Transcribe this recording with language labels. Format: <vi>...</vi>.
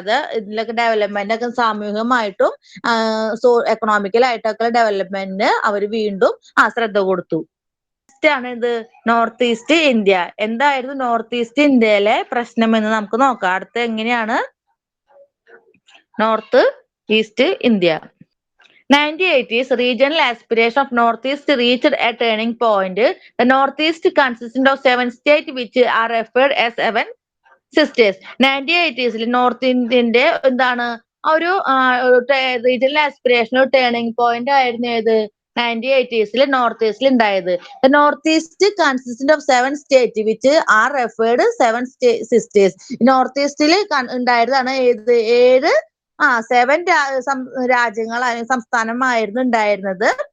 <ml>അത് ഇതിലൊക്കെ ഡെവലപ്മെന്റ് ഒക്കെ സാമൂഹികമായിട്ടും എക്കണോമിക്കലായിട്ടൊക്കെ ഡെവലപ്മെന്റിന് അവർ വീണ്ടും ശ്രദ്ധ കൊടുത്തു. ആണ് ഇത് നോർത്ത് ഈസ്റ്റ് ഇന്ത്യ. എന്തായിരുന്നു നോർത്ത് ഈസ്റ്റ് ഇന്ത്യയിലെ പ്രശ്നം എന്ന് നമുക്ക് നോക്കാം. അടുത്ത എങ്ങനെയാണ് north east India.</ml> <en>1980s regional aspiration of Northeast reached a turning point. The Northeast consists of 7 states which are referred as 7 sisters.</en> <ml>1980s north ഇന്ത്യന്റെ എന്താണ് ഒരു റീജിയണൽ ആസ്പിറേഷൻ ടേണിംഗ് പോയിന്റ് ആയിരുന്നു ഏത് 1980s നോർത്ത് ഈസ്റ്റിൽ ഉണ്ടായത്.</ml> <en>North east consist of 7 state which are referred 7 sisters.</en> <ml>North ഈസ്റ്റിൽ ഉണ്ടായതാണ് ഏത് 7 രാജ്യങ്ങളായിരുന്നു സംസ്ഥാനമായിരുന്നു ഉണ്ടായിരുന്നത്.</ml>